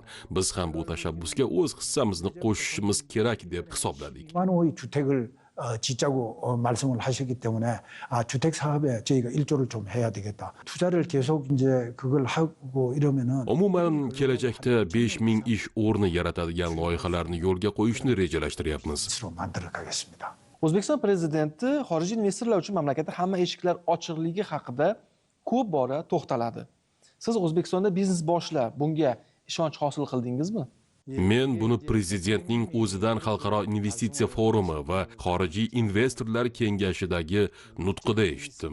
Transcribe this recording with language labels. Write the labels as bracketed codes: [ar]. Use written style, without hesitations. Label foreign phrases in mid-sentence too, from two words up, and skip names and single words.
[uz] Biz ham bu tashabbusga o'z hissamizni qo'shishimiz kerak deb hisobladik. [ko] 만호의 주택을 짓자고 말씀을 하셨기 때문에 주택 사업에 저희가 일조를 좀 해야 되겠다. 투자를 계속 이제 그걸 하고 이러면은 [uz] Umuman kelajakda 5000 ish o'rni yaratadigan loyihalarni yo'lga qo'yishni rejalashtiryapmiz. [ko] 스스로 만들어 가겠습니다. [uz] O'zbekiston prezidenti xorijiy investorlar uchun mamlakatda hamma eshiklar ochiqligi haqida ko'p bora to'xtaladi. Siz O'zbekistonda biznes boshlab, bunga ishonch hosil qildingizmi? Men buni prezidentning o'zidan Xalqaro investitsiya forumi va xorijiy investorlar kengashidagi nutqida eshitdim.